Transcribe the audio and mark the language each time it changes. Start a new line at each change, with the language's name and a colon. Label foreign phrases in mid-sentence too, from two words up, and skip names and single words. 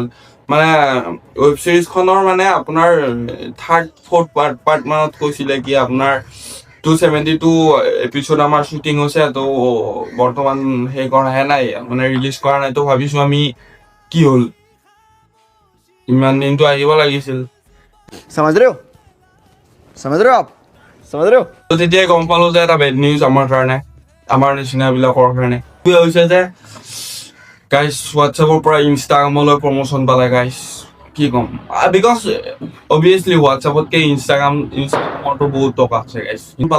Assamese: মানে ৱেব ছিৰিজখনৰ মানে আপোনাৰ 3rd 4th পাৰ্ট মানত কৈছিলে কি আপোনাৰ 272 এপিছড আমাৰ শ্বুটিং হৈছে, তো বৰ্তমান সেই কৰাহে নাই, মানে ৰিলিজ কৰা নাই। তো ভাবিছো আমি কি হ'ল, ইমান দিনটো আহিব লাগিছিল।
Hindi: समझ रहे हो आप समझ रहे हो।
Assamese: তো তেতিয়াই গম পালো যে এটা
English: bad news
Assamese: আমাৰ কাৰণে, আমাৰ নিচিনাবিলাকৰ কাৰণে। কি হৈছে যে গাইজ, হোৱাটছএপৰ পৰা ইনষ্টাগ্ৰামলৈ প্ৰমোশ্যন পালে গাইজ। কি ক'ম,
English: because obviously
Assamese: হোৱাটছএপতকৈ ইনষ্টাগ্ৰামতো বহুত টকা আছে গাইজ পালে।